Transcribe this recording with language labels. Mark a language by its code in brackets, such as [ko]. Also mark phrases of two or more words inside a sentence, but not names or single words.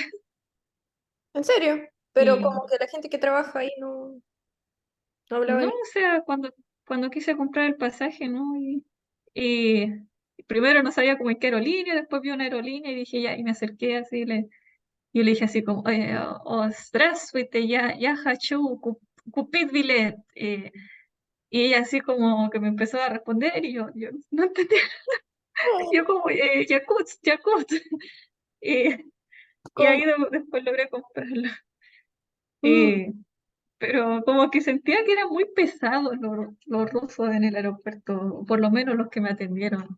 [es] ¿En serio? Pero Y como que la gente que trabaja ahí no hablaba no, ni... o sea, cuando quise comprar el pasaje, ¿no? Y primero no sabía cómo en qué aerolínea, después vi una aerolínea y dije ya, y me acerqué así, yo le dije así como, [ru] здравствуйте, я хочу купить билет. [es] Y ella así como que me empezó a responder y yo no entendía. Yo como, Yakutsk, Yakutsk. Y, y ¿Cómo? ahí después logré comprarlo. Mm, Y, pero como que sentía que eran muy pesados los rusos en el aeropuerto, por lo menos los que me atendieron.